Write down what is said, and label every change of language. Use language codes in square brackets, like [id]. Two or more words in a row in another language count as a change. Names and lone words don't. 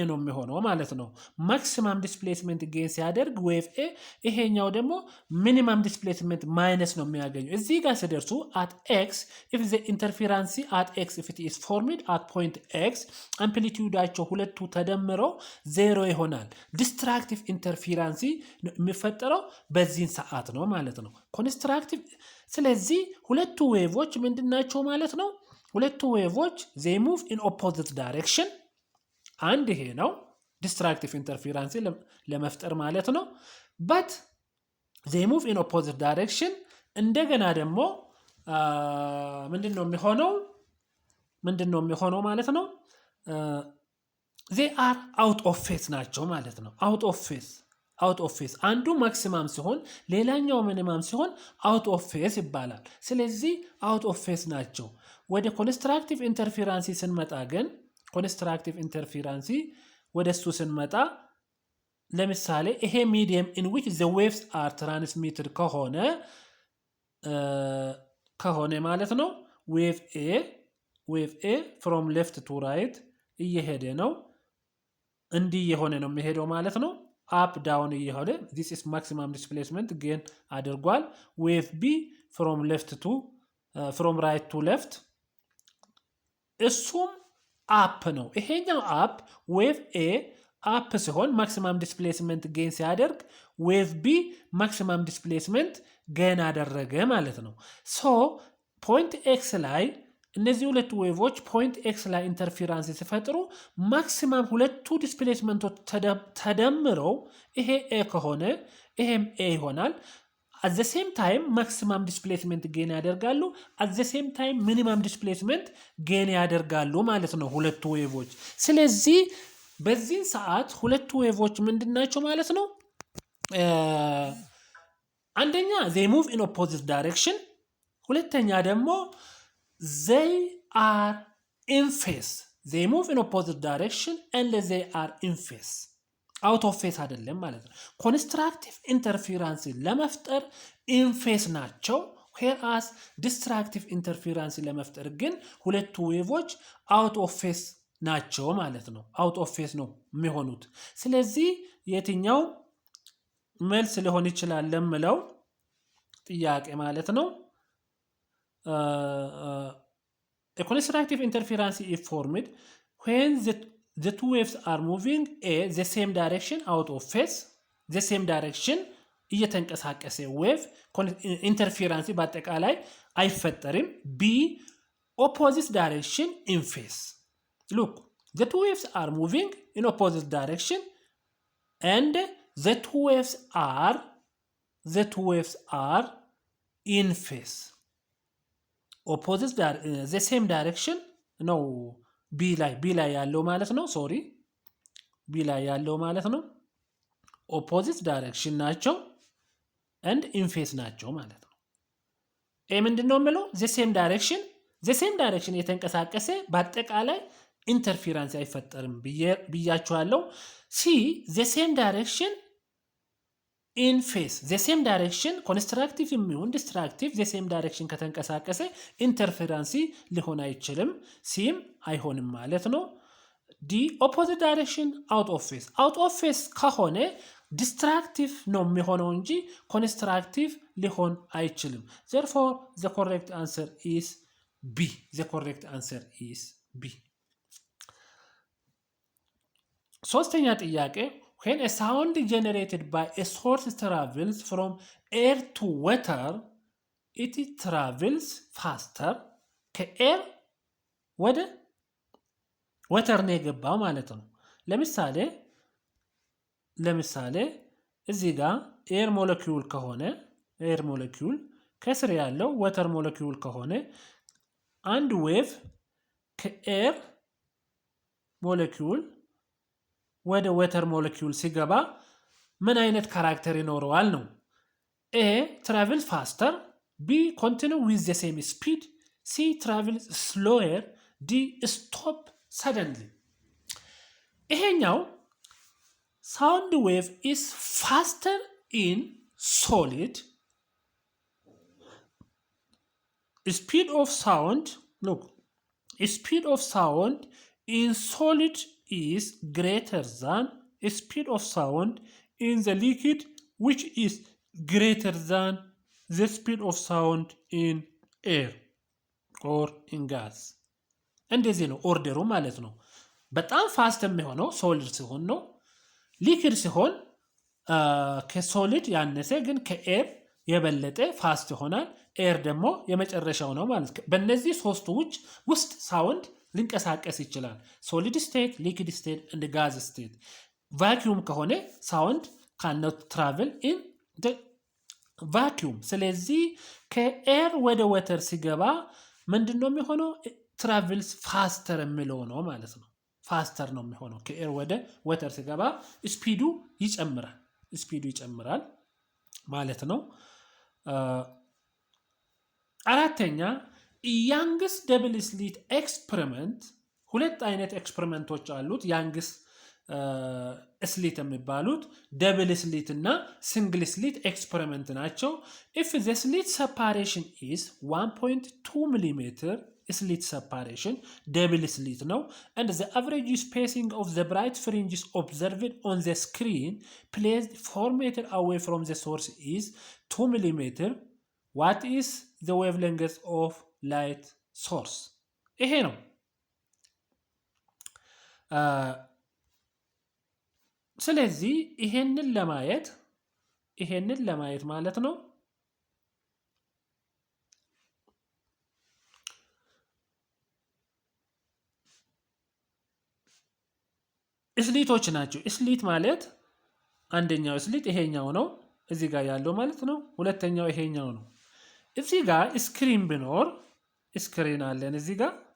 [am] ነው የሚሆነው ማለት ነው። [en] maximum displacement gain [am] ሲያደርግ [en] wave A፣ [am] ይሄኛው ደግሞ [en] minimum displacement minus [am] ነው የሚያገኘው። እዚህ ጋር ሲደርሱ [en] at X if the interferency at X if it is formed at point X [am] አምፕሊቲዩዳቸው ሁለቱ ተደምረው ዜሮ ይሆናል። [en] destructive interference [am] የሚፈጠረው በዚህን ሰዓት ነው ማለት ነው። ኮንስትራክቲቭ። ስለዚህ ሁለቱ ዌቮች ምንድናቸው ማለት ነው? ሁለቱ ዌቮች [en] they move in opposite direction። [am] አንድ ይሄ ነው [en] destructive interference [am] ለመፍጠር ማለት ነው። [en] but they move in opposite direction። [am] እንደገና ደግሞ ምንድነው የሚሆነው ማለት ነው? [en] they are out of phase [am] ናቸው ማለት ነው። [en] out of phase [am] አንዱ ማክሲማም ሲሆን ሌላኛው ሚኒማም ሲሆን [en] out of phase [am] ይባላል። ስለዚህ [en] out of phase [am] ናቸው። ወደ [en] constructive interference [am] ስንመጣ ግን [en] constructive interference [am] ወደሱ ስንመጣ ለምሳሌ ይሄ ሚዲየም [en] in which the waves are transmitted [am] ከሆነ ማለት ነው [en] wave A from left to right [am] እየሄደ ነው። እንዲህ የሆነ ነው የሚሄደው ማለት ነው። [en] up down [am] እየሆነ [en] this is maximum displacement gain [am] አድርጓል። [en] wave B from right to left [am] እሱም አፕ ነው። ይሄኛው አፕ [en] wave A up [am] ሲሆን [en] maximum displacement gain [am] ሲያደርግ ዌቭ ቢ [en] maximum displacement gain [am] አደረገ ማለት ነው። [en] so point X [am] ላይ እነዚህ ሁለቱ ዌቮች [en] point X [am] ላይ ኢንተርፌራንስ ሲፈጥሩ ማክሲማም ሁለቱ ዲስፕሌስመንቶች ተደምረው ይሄ ኤ ከሆነ ይሄም ኤ ይሆናል። [en] at the same time maximum displacement gain [am] ያደርጋሉ። [en] at the same time minimum displacement gain [am] ያደርጋሉ ማለት ነው ሁለቱ ዌቮች። ስለዚህ በዚህ ሰዓት ሁለቱ ዌቮች ምንድናቸው ማለት ነው? [en] አንደኛ they move in opposite direction፣ [am] ሁለተኛ ደግሞ [en] they are in phase። they move in opposite direction and they are in phase። out of phase [am] አይደለም ማለት ነው። [en] constructive interference [am] ለመፍጠር ኢንፌስ ናቸው። [en] whereas destructive interference [am] ለመፍጠር ግን ሁለቱ ዌቮች [en] out of phase [am] ናቸው ማለት ነው። [en] out of phase [am] ነው የሚሆኑት። ስለዚህ የትኛው መልስ ሊሆን ይችላል ለምለው ጥያቄ ማለት ነው [en] constructive interference is formed when the two waves are moving the same direction out of phase። the same direction እየተንቀሳቀሰ wave interference [am] በአጠቃላይ አይፈጠርም። [en] ቢ opposite direction in phase። look the two waves are moving in opposite direction and the two waves are in phase። opposite the same direction [am] ነው ቢ ላይ ያለው ማለት ነው። ሶሪ ቢ ላይ ያለው ማለት ነው ኦፖዚት ዳይሬክሽን ናቸው [en] and in phase [am] ናቸው ማለት ነው። ኤ ምንድነው የምለው [en] the same direction [am] የተንቀሳቀሰ በአጠቃላይ ኢንተርፌራንስ አይፈጠርም ብያችኋለሁ። ሲ [en] the same direction in phase the same direction [am] ኮንስትራክቲቭ የሚሆን ዲስትራክቲቭ [en] the same direction [am] ከተንቀሳቀሰ ኢንተርፌራንሲ ሊሆን አይችልም። ሲም አይሆንም ማለት ነው። ዲ [en] opposite direction out of phase [am] ከሆነ ዲስትራክቲቭ ነው የሚሆነው እንጂ ኮንስትራክቲቭ ሊሆን አይችልም። [en] therefore the correct answer is B። [am] ሶስተኛ ጥያቄ [en] when a sound generated by a source travels from air to water it travels faster። [am] ከኤር ወደ ወተር ነው የገባው ማለት ነው። [en] ለምሳሌ እዚህ ጋር air molecule ከሆነ air molecule ከስር ያለው water molecule ከሆነ አንድ ዌቭ ከኤር ሞለኪውል ወደ water molecule ሲገባ ምን አይነት ካራክተር ይኖረዋል ነው? A travel faster B continue with the same speed, C travels slower, D stop suddenly. ይሄኛው sound wave is faster in solid. Speed of sound, look, speed of sound in solid is greater than speed of sound in the liquid, which is greater than the speed of sound in air or in gas. [am] እንደዚህ ነው ኦርደሩ ማለት ነው። በጣም ፋስት የሚሆነው ሶሊድ ሲሆን ነው። ሊክዊድ ሲሆን ከሶሊድ ያነሰ ግን ከኤር የበለጠ ፋስት ይሆናል። ኤር ደግሞ የመጨረሻው ነው ማለት ነው። በእነዚህ ሶስቱ ውስጥ ሳውንድ ሊንቀሳቀስ ይችላል። [en] solid state፣ liquid state [am] and [en] gas state። [am] ቫኪዩም ከሆነ ሳውንድ [en] cannot travel in the vacuum። [am] ስለዚህ ከኤር ወደ ወተር ሲገባ ምንድነው የሚሆነው? [en] travels faster [am] የሚለው ነው ማለት ነው። ፋስተር ነው የሚሆነው። ከኤር ወደ ወተር ሲገባ ስፒዱ ይጨምራል ማለት ነው። አራተኛ ያንግስ [en] double slit experiment። [am] ሁለት አይነት ኤክስፐሪመንቶች አሉት [en] Young's slit [am] የሚባሉት [en] double slit [am] እና ሲንግል [en] slit experiment ናቸው። if the slit separation is 1.2 mm slit separation, double slit ነው, and the average spacing of the bright fringes observed on the screen placed 4 meter away from the source is 2 mm, what is the wavelength of light source? [am] ይሄ ነው። ስለዚህ ይሄንን ለማየት ማለት ነው ስሊቶች ናቸው። ስሊት ማለት አንደኛው ስሊት ይሄኛው ነው እዚህ ጋር ያለው ማለት ነው። ሁለተኛው ይሄኛው ነው። እዚህ ጋር ስክሪን ቢኖር ስክሪን አለን እዚህ ጋር